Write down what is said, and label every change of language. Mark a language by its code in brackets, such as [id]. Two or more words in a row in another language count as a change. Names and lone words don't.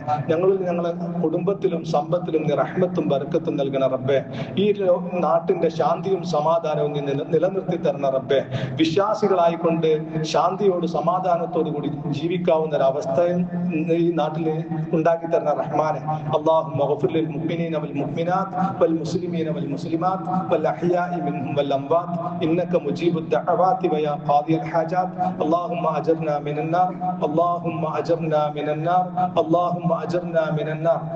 [ml] ഞങ്ങളിൽ ഞങ്ങളെ കുടുംബത്തിലും സമ്പത്തിലും നീ റഹ്മത്തും ബർക്കത്തും നൽകണ റബ്ബേ. ഈ നാട്ടിന്റെ ശാന്തിയും സമാധാനവും നീ നിലനിർത്തി തരണ റബ്ബേ. വിശ്വാസികളായിക്കൊണ്ട് ശാന്തിയോട് സമാധാനത്തോടു കൂടി ജീവിക്കാവുന്ന ഒരവസ്ഥയും ഈ നാട്ടിൽ ഉണ്ടാക്കി തരണ റഹ്മാനെ. [ar] اللهم اغفر للمؤمنين والمؤمنات والمسلمين والمسلمات والأحياء منهم والأموات إنك مجيب الدعوات ويا قاضي الحاجات. اللهم أجرنا من النار، اللهم أجرنا من النار، اللهم أجرنا من النار.